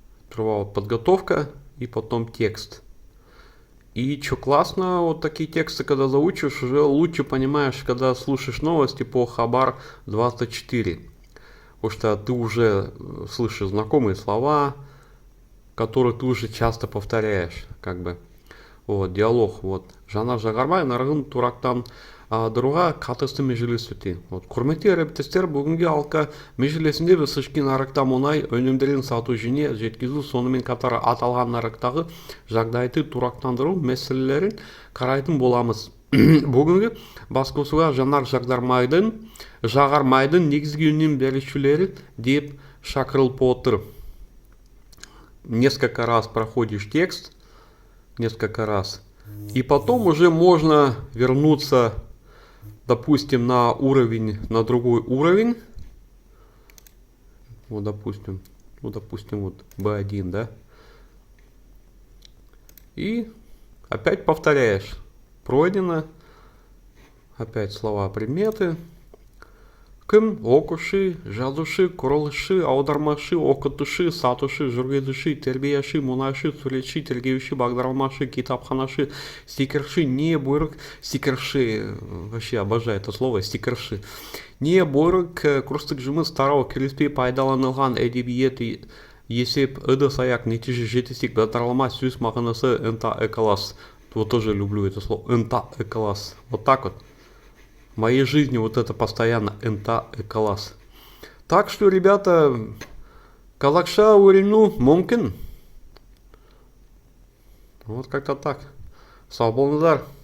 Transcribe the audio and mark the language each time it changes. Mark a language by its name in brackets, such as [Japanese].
[Russian] Сперва подготовка и потом текст. И что классно, вот такие тексты, когда заучишь, уже лучше понимаешь, когда слушаешь новости по Хабар 24. Потому что ты уже слышишь знакомые слова, которые ты уже часто повторяешь, как бы. Вот, диалог, вот. [Kazakh] Жанар Жағармай нарығын турақтан дыруға қатысты мәжіліс өтті. Вот, құрметті әріптестер, бүгінгі алқа мәжілісінде біз ішкі нарықта мұнай өнімдерін сату және жеткізу, сонымен қатар аталған нарықтағы жағдайды турақтандыру мәселелерін қарайтын боламыз. Бүгінгі басқосуға Жанар Жағармайдың негізгі өнім берушілері деп шақырылып отыр. [Russian] Несколько раз проходишь текст, несколько раз. И потом уже можно вернуться, допустим, на другой уровень. Вот, допустим, вот B1, да. И опять повторяешь. Пройдено. Опять слова, предметы. [Kazakh] Кім, оқушы, жазушы, құрылысшы, аудармашы, оқытушы, сатушы, жүргізуші, тәрбиеші, мұнайшы, суретші, тергеуші, бағдарламашы, китапханашы, стикерші, не бұйрық, стикерші, [Russian] вообще обожаю это слово, [Kazakh] стикерші. Не бұйрық, курстық жұмыс тарау, кіріспей пайдаланылған әдебиет, есеп, ыдыс-аяқ, нәтиже жетістік, бағдарлама, сөз мағынасы, НТА-класс. [Russian] Вот тоже люблю это слово, НТА-класс. Вот так вот. В моей жизни вот это постоянно НТА-класс. Так что, ребята, [Kazakh] казахша үйрену мүмкін. [Russian] Вот как-то так. [Kazakh] Сау болыңыздар.